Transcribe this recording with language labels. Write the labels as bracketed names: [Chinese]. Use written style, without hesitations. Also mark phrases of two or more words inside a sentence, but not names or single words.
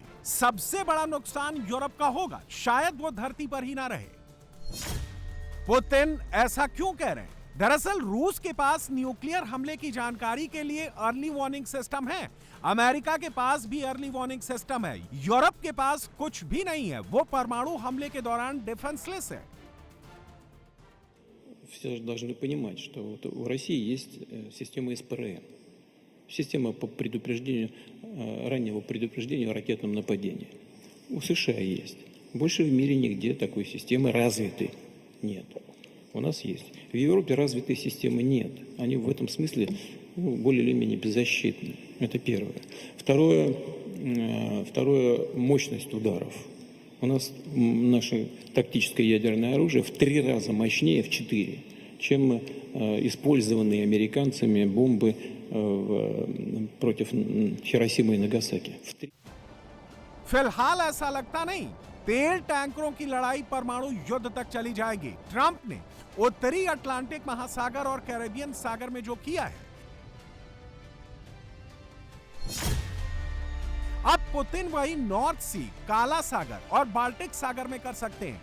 [Hindi] सबसे बड़ा नुकसान यूरोप का होगा, शायद वो धरती पर ही ना रहे। पुतिन ऐसा क्यों कह रहे हैं? दरअसल रूस के पास न्यूक्लियर हमले की जानकारी के लिए [English] early warning system [Hindi] है। अमेरिका के पास भी [English] early warning system [Hindi] है। यूरोप के पास कुछ भी नहीं है। वो परमाणु हमले के दौरान डिफेंसलेस है। [Russian] Все должны понимать, что вот у России есть система СПРН, система по предупреждению, раннего предупреждения о ракетном нападении. У США есть. Больше в мире нигде такой системы развитой нет. У нас есть. В Европе развитой системы нет. Они в этом смысле более или менее беззащитны. Это первое. Второе, мощность ударов. У нас наше тактическое ядерное оружие в 3 раза мощнее, в 4, чем использованные американцами бомбы против Хиросимы и Нагасаки. [Hindi] फिलहाल ऐसा लगता नहीं। तेल टैंकरों की लड़ाई परमाणु युद्ध तक चली जाएगी। ट्रंप ने उत्तरी अटलांटिक महासागर और कैरेबियन सागर में जो किया है, अब पुतिन वही नॉर्थ सी, काला सागर और बाल्टिक सागर में कर सकते हैं।